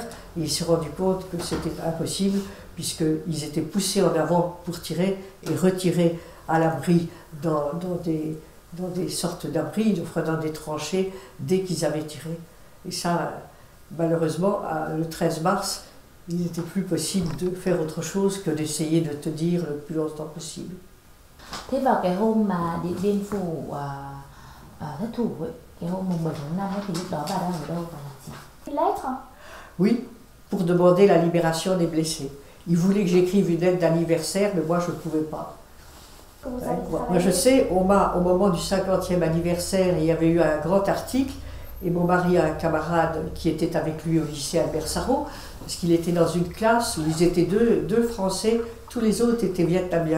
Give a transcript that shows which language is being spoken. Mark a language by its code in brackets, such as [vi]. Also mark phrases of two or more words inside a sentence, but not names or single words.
[fr] Et il s'est rendu compte que c'était impossible, puisqu'ils étaient poussés en avant pour tirer et retirer à l'abri dans des sortes d'abris, dans des tranchées, dès qu'ils avaient tiré. Et ça, malheureusement, le 13 mars, il n'était plus possible de faire autre chose que d'essayer de tenir le plus longtemps possible. [vi] Thế vào cái hôm mà Điện Biên Phủ thất thủ ấy, cái hôm mùng 7 tháng 5 ấy, thì lúc đó bà đang ở đâu và làm gì? [fr] Une lettre? Oui, pour demander la libération des blessés. Il voulait que j'écrive une lettre d'anniversaire, mais moi je ne pouvais pas. Moi je sais, au moment du 50e anniversaire, il y avait eu un grand article, et mon mari a un camarade qui était avec lui au lycée Albert Sarraut, parce qu'il était dans une classe où ils étaient deux Français, tous les autres étaient vietnamiens.